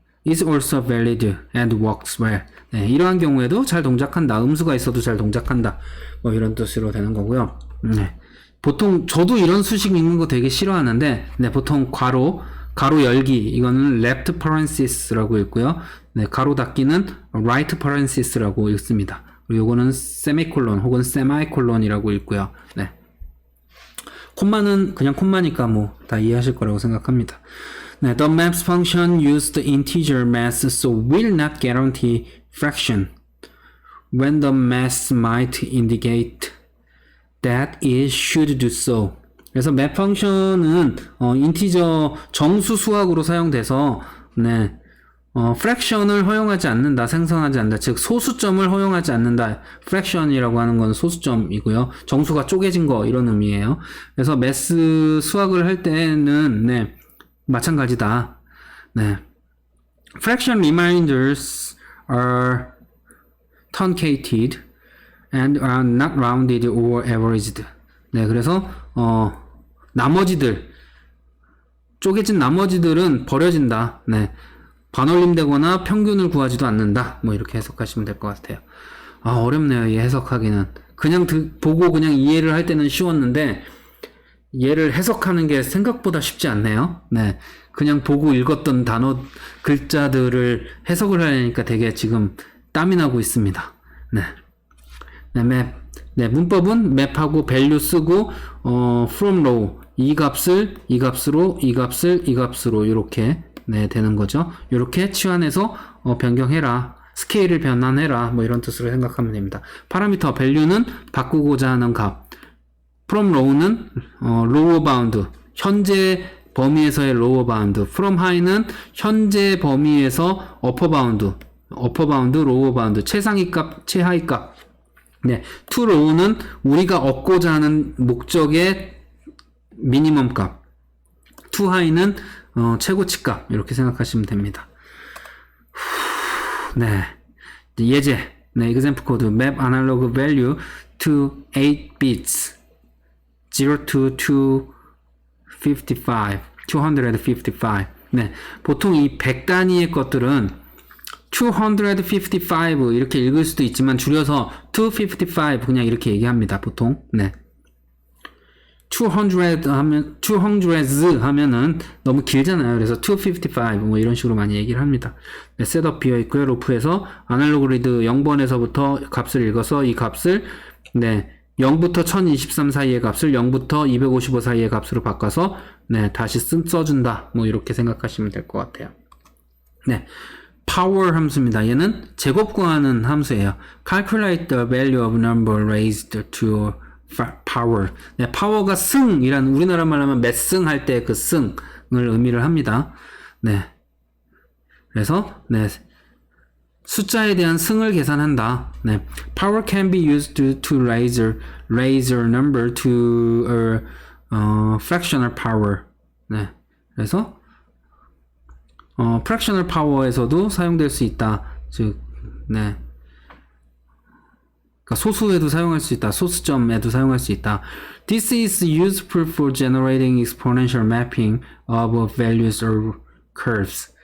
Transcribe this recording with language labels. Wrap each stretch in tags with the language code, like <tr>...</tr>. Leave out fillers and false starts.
<en>is also valid and works well.</en> <ko>네, 이러한 경우에도 잘 동작한다. 음수가 있어도 잘 동작한다. 뭐 이런 뜻으로 되는 거고요. 네. 보통 저도 이런 수식 읽는 거 되게 싫어하는데, 네, 보통 가로 열기, 이거는 left parenthesis라고 읽고요. 네, 가로 닫기는 right parenthesis라고 읽습니다. 그리고 이거는 세미콜론 혹은 세마이콜론이라고 읽고요. 네. 콤마는 그냥 콤마니까 뭐 다 이해하실 거라고 생각합니다.</ko> <en>네, the maps function used integer mass so will not guarantee fraction when the mass might indicate that it should do so.</en> <ko>그래서 map 펑션은 인티저 정수 수학으로 사용돼서 네, fraction을 허용하지 않는다, 생성하지 않는다. 즉 소수점을 허용하지 않는다. fraction이라고 하는 건 소수점이고요. 정수가 쪼개진 거 이런 의미예요. 그래서 매스 수학을 할 때는 네, 마찬가지다. 네.</ko> <en>fraction reminders are truncated and are not rounded or averaged.</en> <ko>네, 그래서 나머지들 쪼개진 나머지들은 버려진다. 네. 반올림되거나 평균을 구하지도 않는다. 뭐 이렇게 해석하시면 될 것 같아요. 아, 어렵네요. 이 해석하기는. 그냥 보고 그냥 이해를 할 때는 쉬웠는데 얘를 해석하는 게 생각보다 쉽지 않네요. 네. 그냥 보고 읽었던 단어 글자들을 해석을 하려니까 되게 지금 땀이 나고 있습니다. 네. 네, 맵. 네, 문법은 맵하고 value 쓰고 from row 이 값으로 이렇게 네, 되는 거죠. 이렇게 치환해서 변경해라. 스케일을 변환해라. 뭐 이런 뜻으로 생각하면 됩니다. 파라미터 value는 바꾸고자 하는 값. from row는 lower bound. 현재 범위에서의 lower bound. from high는 현재 범위에서 upper bound. upper bound, lower bound. 최상위 값, 최하위 값. 네, to low는 우리가 얻고자 하는 목적의 미니멈 값. to high는 최고치 값. 이렇게 생각하시면 됩니다.</ko> <en>네. 예제. 네, example code. map analog value to 8 bits. 0 to 255. 네.</en> <ko>보통 이 100 단위의 것들은 255 이렇게 읽을 수도 있지만 줄여서 255 그냥 이렇게 얘기합니다. 보통. 네. 200 하면은 너무 길잖아요. 그래서 255 뭐 이런 식으로 많이 얘기를 합니다. 네, 셋업 비어 있고요. 루프에서 아날로그 리드 0번에서부터 값을 읽어서 이 값을 네, 0부터 1023 사이의 값을 0부터 255 사이의 값으로 바꿔서 네, 다시 써준다. 뭐 이렇게 생각하시면 될 것 같아요. 네. power 함수입니다. 얘는 제곱 구하는 함수예요.</ko> <en>calculate the value of number raised to power.</en> <ko>네, power가 승이란 우리나라 말로 하면 몇 승 할 때 그 승을 의미를 합니다. 네. 그래서 네. 숫자에 대한 승을 계산한다. 네.</ko> <en>Power can be used to raise a number to a fractional power.</en> <ko>네. 그래서 fractional power에서도 사용될 수 있다. 즉, 네. 그러니까 소수에도 사용할 수 있다. 소수점에도 사용할 수 있다.</ko> <en>This is useful for generating exponential mapping of values or curves.</en>